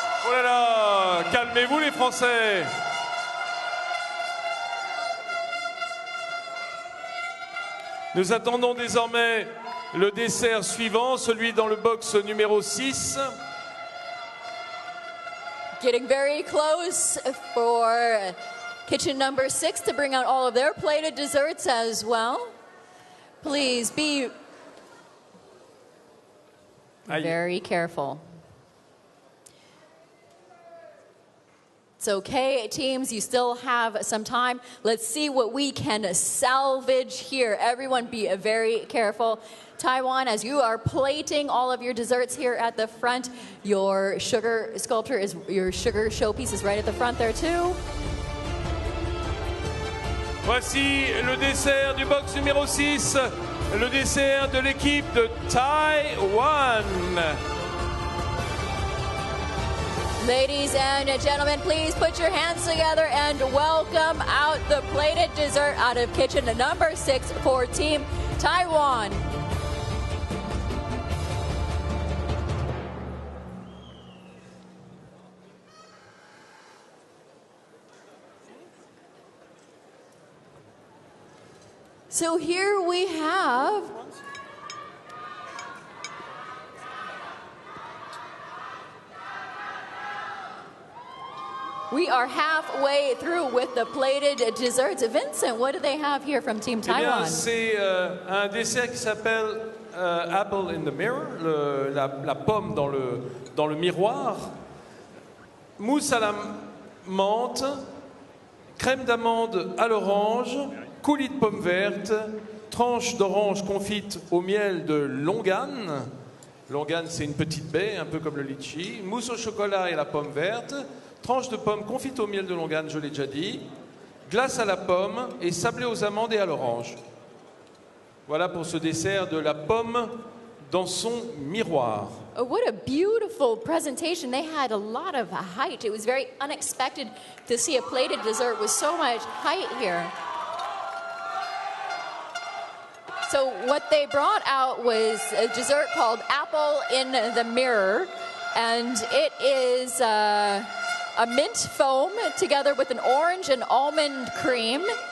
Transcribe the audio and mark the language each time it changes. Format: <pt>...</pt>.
<fr>Oh là là, calmez-vous les Français. Nous attendons désormais le dessert suivant, celui dans le box numéro 6.</fr> <en>Getting very close for kitchen number 6 to bring out all of their plated desserts as well. Please be very careful. It's okay, teams, you still have some time. Let's see what we can salvage here. Everyone be very careful. Taiwan, as you are plating all of your desserts here at the front, your sugar sculpture your sugar showpiece is right at the front there too.</en> <fr>Voici le dessert du box numéro 6, le dessert de l'équipe de Taïwan.</fr> <en>Ladies and gentlemen, please put your hands together and welcome out the plated dessert out of kitchen number 6 for Team Taiwan. So here we have we are halfway through with the plated desserts. Vincent, what do they have here from Team Taiwan?</en> <fr>C'est un dessert qui s'appelle Apple in the Mirror, la pomme dans le miroir. Mousse à la menthe, crème d'amande à l'orange, coulis de pommes vertes, tranche d'orange confite au miel de longan. Longan, c'est une petite baie, un peu comme le litchi. Mousse au chocolat et la pomme verte. Tranche de pomme confite au miel de longan, je l'ai déjà dit. Glace à la pomme et sablé aux amandes et à l'orange. Voilà pour ce dessert de la pomme dans son miroir.</fr> <en>Oh, what a beautiful presentation. They had a lot of height. It was very unexpected to see a plated dessert with so much height here. So what they brought out was a dessert called Apple in the Mirror, and it is a mint foam together with an orange and almond cream.</en>